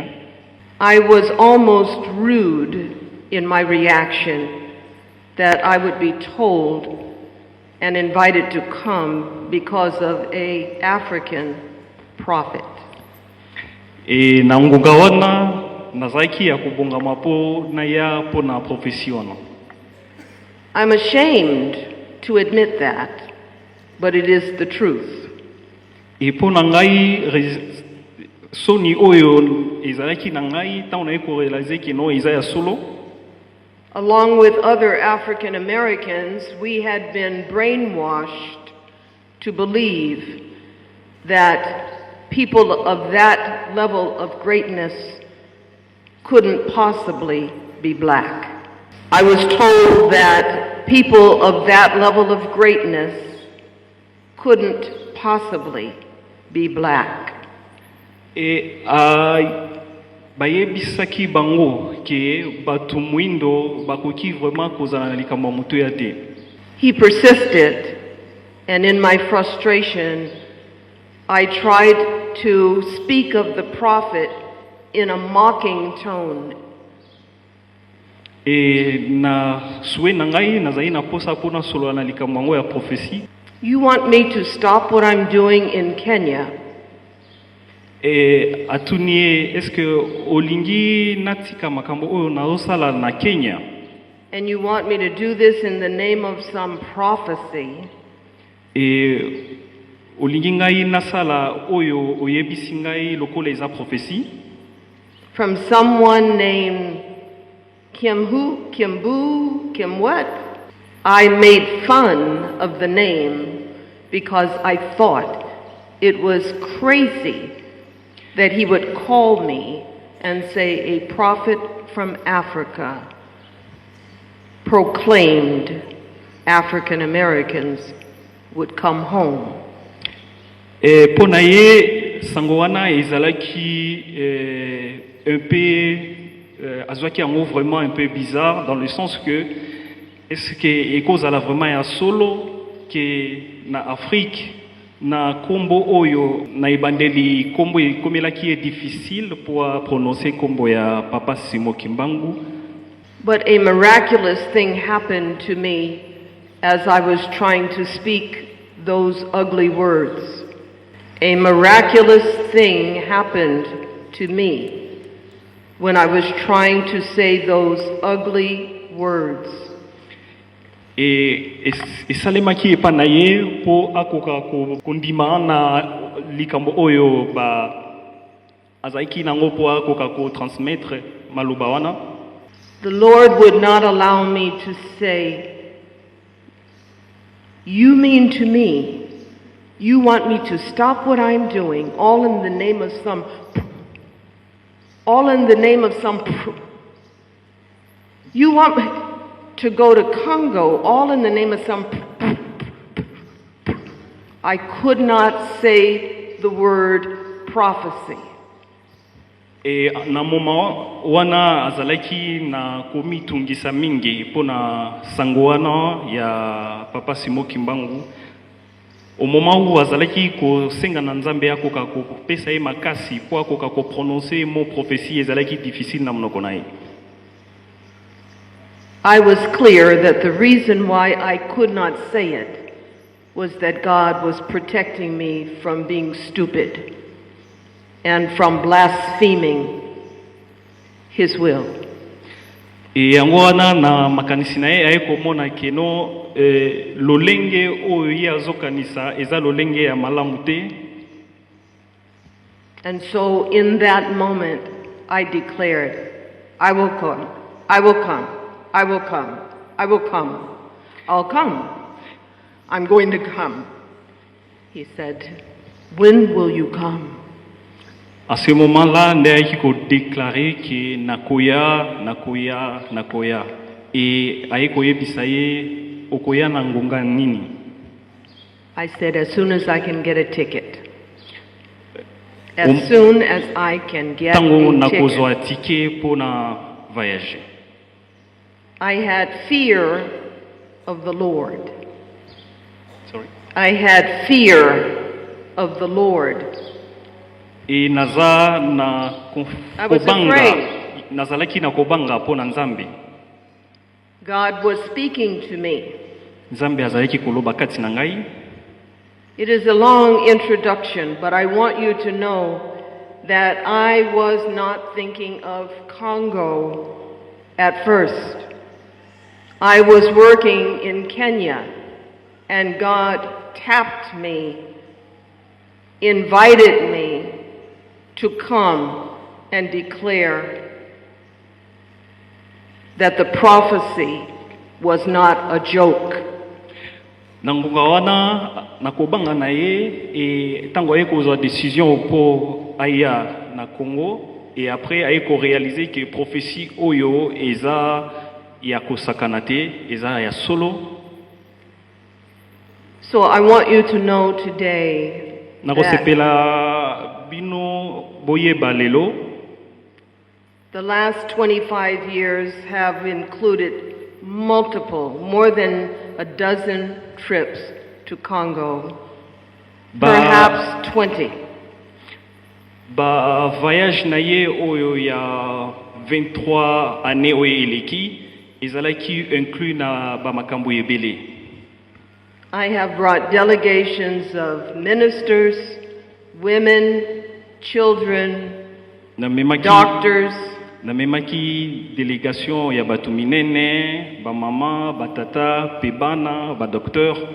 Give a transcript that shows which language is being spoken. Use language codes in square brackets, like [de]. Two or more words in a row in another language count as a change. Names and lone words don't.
[en] I was almost rude in my reaction that I would be told and invited to come because of an African prophet. [ln] Na ngonga wana nazaki ya kubonga mapo na ya pona profession. [en] I'm ashamed to admit that, but it is the truth. [ln] E pona ngai soni oyo ezalaki na ngai tango na eko realize ke no eza ya solo. [en] Along with other African Americans, we had been brainwashed to believe that people of that level of greatness couldn't possibly be black. I was told that people of that level of greatness couldn't possibly be black. [ln] E bayebisaki bango ke batu mwindo bakoki vraiment kozala na likambo mutu ya te. [en] He persisted, and in my frustration, I tried to speak of the prophet in a mocking tone. [ln] E na suwe na ngai nazali na posa pona solo na likambo yango ya prophétie. [en] You want me to stop what I'm doing in Kenya [ln] E atunie eske olingi natika makambo oyo naosala na Kenya? [en] and you want me to do this in the name of some prophecy [ln] E olingi ngai nasala oyo oyebisi ngai lokola eza prophétie [en] from someone named Kimhu, Kimbu, Kim what? I made fun of the name because I thought it was crazy that he would call me and say a prophet from Africa proclaimed African Americans would come home. [ln] E pona ye sango wana ezalaki [fr] un peu [ln] azwaki yango vraiment [fr] un peu bizarre dans le sens que est-ce que [ln] ekozala vraiment ya solo ke na Afrique na kombo oyo na ebandeli kombo ekomelaki [fr] difficile pour prononcer [ln] kombo ya Papa Simo Kimbangu. [en] But a miraculous thing happened to me as I was trying to speak those ugly words. A miraculous thing happened to me when I was trying to say those ugly words. [ln] E esalemaki epa na ye po akoka kondima na likambo oyo ba azaiki nango po akoka ko transmettre maloba wana. [en] The Lord would not allow me to say, you mean to me, you want me to stop what I'm doing, all in the name of some, you want me to go to Congo, all in the name of some, I could not say the word prophecy. [ln] E na moma wana azalaki na komitungisa mingi pona sango wana ya Papa Simo Kimbangu. [fr] Au moment où [ln] azalaki kosenga na Nzambe akoka kopesa ye makasi po akoka ko [fr] prononcer mot prophétie [ln] ezalaki difficile na monoko na ye. [en] I was clear that the reason why I could not say it was that God was protecting me from being stupid and from blaspheming His will. [ln] E yango wana na makanisi na ye ayekomona keno lolenge oyo ye azokanisa eza lolenge ya malamu te. [en] And so in that moment I declared, I will come, I will come, I will come, I will come, I'll come, I'm going to come. He said, when will you come? [fr] À ce moment-là, [ln] Ndeki ko [fr] déclarer que [ln] nakoya et ayeko yebisa ye okoya na ngonga nini. [en] I said, as soon as I can get a ticket. As soon as I can get [ln] Tango a nakozwa ticket. ticket pour na voyager. [en] I had fear of the Lord. Sorry. I had fear of the Lord. [ln] Et naza na [en] I was [ln] kobanga [en] afraid. [ln] nazalaki na kobanga po na Nzambe. [en] God was speaking to me. [ln] Nzambe azalaki koloba kati na ngai. [en] It is a long introduction, but I want you to know that I was not thinking of Congo at first. I was working in Kenya, and God tapped me, invited me to come and declare that the prophecy was not a joke. [ln] na ngonga wana nakobanga na ye et tango aye kozwa décision po aya na Congo et après aye ko [fr] réaliser que prophétie [ln] oyo eza ya kosakana te eza ya solo. [en] So I want you to know today that [ln] nakosepela bino boyeba lelo [en] the last 25 years have included more than a dozen trips to Congo, perhaps 20. [ln] Ba voyage na ye oyo ya 23 années oyo eleki ezalaki inclus na ba makambo ebele. [en] I have brought delegations of ministers, women, children, doctors, [ln] namemaki délégation ya batu minene, ba mama, ba tata, pe bana, ba docteur.